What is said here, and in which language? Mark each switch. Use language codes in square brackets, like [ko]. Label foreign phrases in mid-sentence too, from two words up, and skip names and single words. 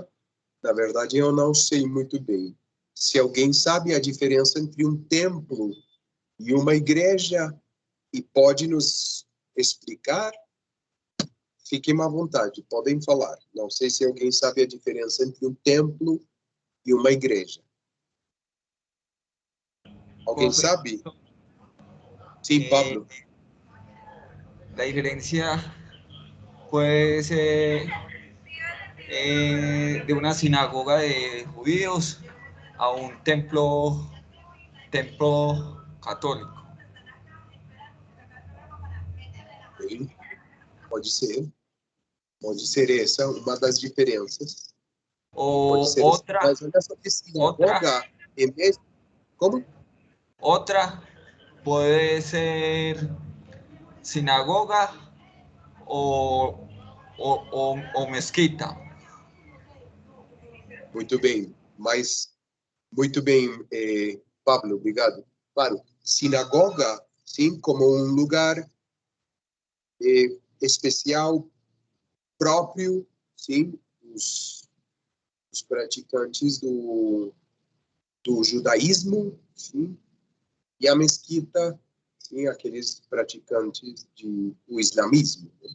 [pt] Na verdade, eu não sei muito bem. Se alguém sabe a diferença entre um templo e uma igreja e pode nos explicar, fiquem à vontade, podem falar. Não sei se alguém sabe a diferença entre um templo e uma igreja. Alguém sabe? Sim, Pablo. [es] La diferencia puede ser de una sinagoga de judíos a un templo católico. [pt] Bem, pode ser essa uma das diferenças. O Pode ser [es] otra, [pt] mas olha só que sinagoga é mesmo... Como? [es] otra puede ser sinagoga o mezquita. [pt] Muito bem, muito bem, Pablo, obrigado. Claro, sinagoga, sim, como um lugar especial, próprio, sim, os praticantes do judaísmo, sim, e a mesquita, sim, aqueles praticantes do islamismo.